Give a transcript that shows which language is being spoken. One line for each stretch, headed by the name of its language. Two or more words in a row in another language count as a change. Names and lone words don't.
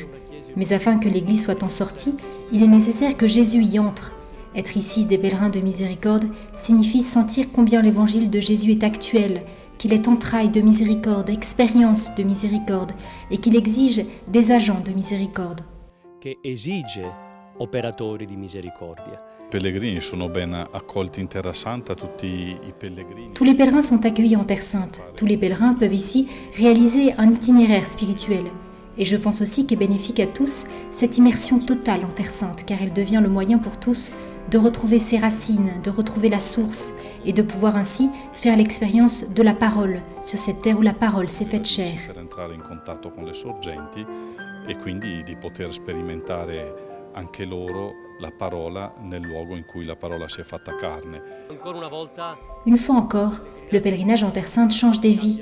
French: Mais afin que l'Église soit en sortie, il est nécessaire que Jésus y entre. Être ici des pèlerins de miséricorde signifie sentir combien l'évangile de Jésus est actuel, qu'il est entraille de miséricorde, expérience de miséricorde, et qu'il exige des agents de miséricorde.
Italian: Operatori di misericordia.
French: Tous les pèlerins sont accueillis en Terre Sainte. Tous les pèlerins peuvent ici réaliser un itinéraire spirituel. Et je pense aussi qu'est bénéfique à tous cette immersion totale en Terre Sainte, car elle devient le moyen pour tous de retrouver ses racines, de retrouver la source, et de pouvoir ainsi faire l'expérience de la parole, sur cette terre où la parole s'est faite chair.
Italian: Anche loro la parola nel luogo in cui la parola si è fatta carne.
French: Une fois encore, le pèlerinage en Terre Sainte change des vies.